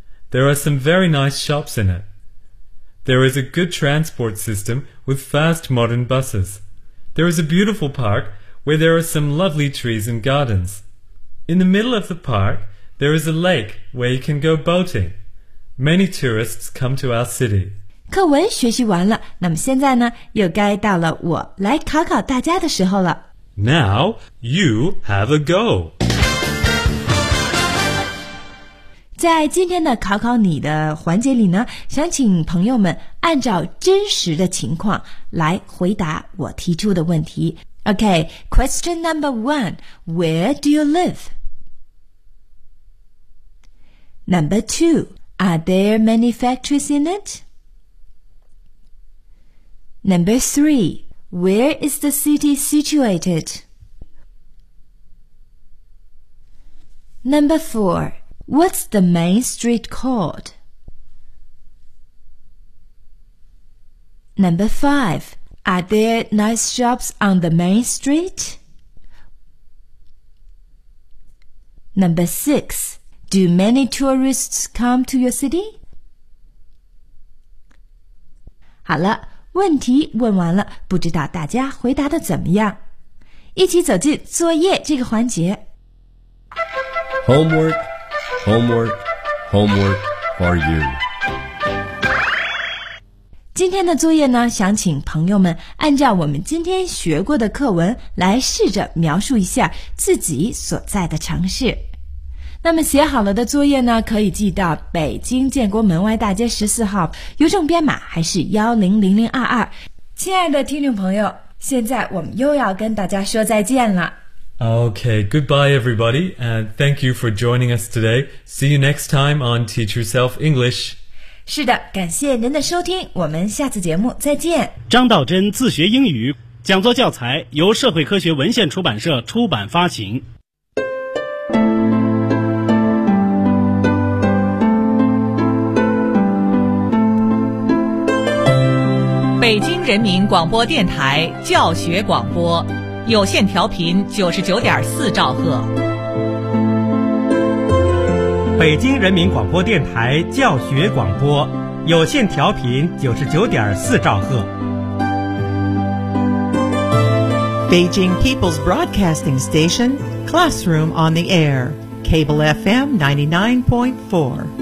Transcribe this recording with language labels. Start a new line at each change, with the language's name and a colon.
English: There are some very nice shops in it. There is a good transport system with fast modern buses. There is a beautiful park where there are some lovely trees and gardens. In the middle of the park, there is a lake where you can go boating. Many tourists come to our city.
Chinese: 课文学习完了，那么现在呢，又该到了我来考考大家的时候了。
English: Now, you have a go.
Chinese: 在今天的考考你的环节里呢，想请朋友们按照真实的情况来回答我提出的问题。
English: OK, question number one, where do you live? Number two, are there many factories in it? Number three, where is the city situated? Number four,What's the main street called? Number five, are there nice shops on the main street? Number six, do many tourists come to your city?
Chinese: 好了，问题问完了，不知道大家回答的怎么样？一起走进作业这个环节。
English: Homework. Homework, homework for you.
Chinese: 今天的作业呢，想请朋友们按照我们今天学过的课文来试着描述一下自己所在的城市。那么写好了的作业呢，可以寄到北京建国门外大街14号，邮政编码还是100022。亲爱的听众朋友，现在我们又要跟大家说再见了。
English: Okay, goodbye everybody, and thank you for joining us today. See you next time on Teach Yourself English.
Chinese: 是的，感谢您的收听，我们下次节目再见。张道真自学英语，讲座教材由社会科学文献出版社出版发行。北京人民广播电台教学广播有线调频99.4兆赫，北京人民广播电台教学广播有线调频99.4兆赫。
English: Beijing People's Broadcasting Station, Classroom on the Air, Cable FM 99.4